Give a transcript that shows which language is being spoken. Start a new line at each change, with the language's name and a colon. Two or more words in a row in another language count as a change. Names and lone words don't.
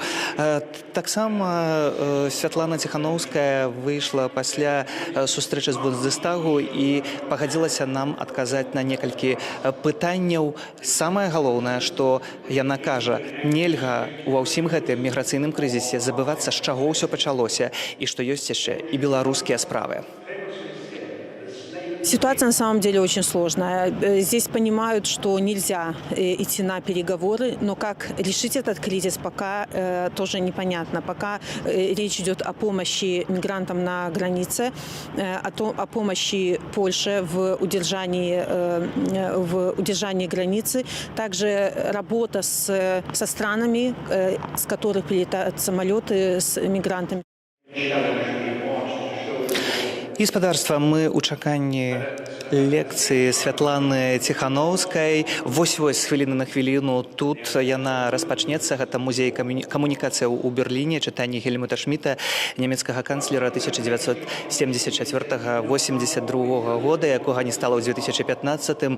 Belarusian: Таксама Святлана Ціханаўская выйшла пасля сустрэчы з Бундестагу і пагадзілася нам адказаць на некалькі пытанняў. Самае галоўнае, што яна кажа, нельга ва ўсім гэтым міграцыйным крызісе забывацца, з чаго ўсё пачалося і што ёсць яшчэ і беларускія справы.
Russian: Ситуация на самом деле очень сложная. Здесь понимают, что нельзя идти на переговоры, но как решить этот кризис пока тоже непонятно. Пока речь идет о помощи мигрантам на границе, о помощи Польше в удержании границы, также работа со странами, с которых прилетают самолеты с мигрантами.
Belarusian: І спадарства, мы ў чаканні лекцыі Святланы Ціханаўскай. Вось-вось з хвіліны на хвіліну тут яна распачнецца. Гэта музей камунікацыяў у Берліне, чытанне Гельмута Шміта, нямецкага канцлера 1974-82 года, якога не стала ў 2015.